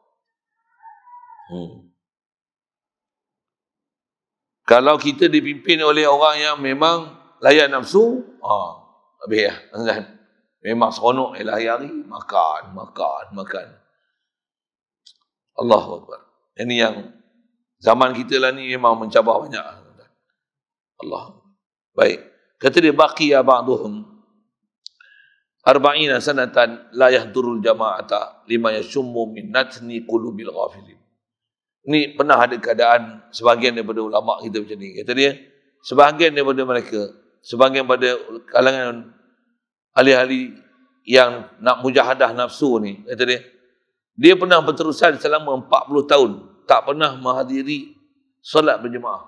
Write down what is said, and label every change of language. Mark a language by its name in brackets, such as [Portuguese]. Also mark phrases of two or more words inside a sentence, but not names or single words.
[Malay] Kalau kita dipimpin oleh orang yang memang layan nafsu, habis ya, kan? Memang seronok hari-hari makan. [Arabic] الله أكبر. [Malay] Ini yang zaman kita lah ni memang mencabar banyak. Allah. Baik. Kata dia, [Arabic] بقي بعضهم أربعين سنة لا يحضر الجماعة لما يشم من نتن قلوب الغافلين. [Malay] Ni pernah ada keadaan sebahagian daripada ulama kita macam ni. Kata dia, sebahagian daripada mereka, sebahagian pada kalangan ahli-ahli yang nak mujahadah nafsu ni, kata dia pernah berterusan selama 40 tahun tak pernah menghadiri solat berjemaah.